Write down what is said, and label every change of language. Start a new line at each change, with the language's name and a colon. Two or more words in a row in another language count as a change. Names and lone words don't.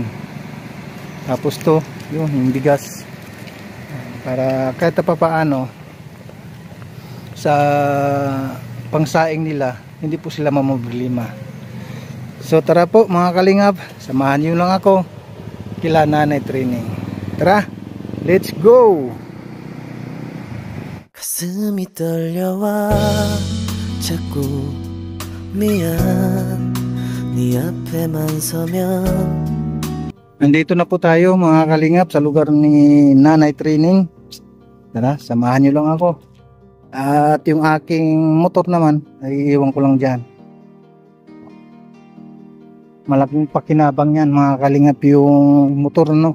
Filipino: Tapos to, yung bigas, para kahit pa paano sa pangsaing nila, hindi po sila mamroblema. So tara po mga kalingap, samahan niyo lang ako kila Nanay Trining. Tara,
English: let's go!
Korean: 가슴이 떨려와 자꾸 미안 네 앞에만 서면.
Filipino: Nandito na po tayo mga kalingap sa lugar ni Nanay Trining. Tara, samahan nyo lang ako. At yung aking motor naman ay iiwan ko lang dyan. Malaking pakinabang yan mga kalingap yung motor, no.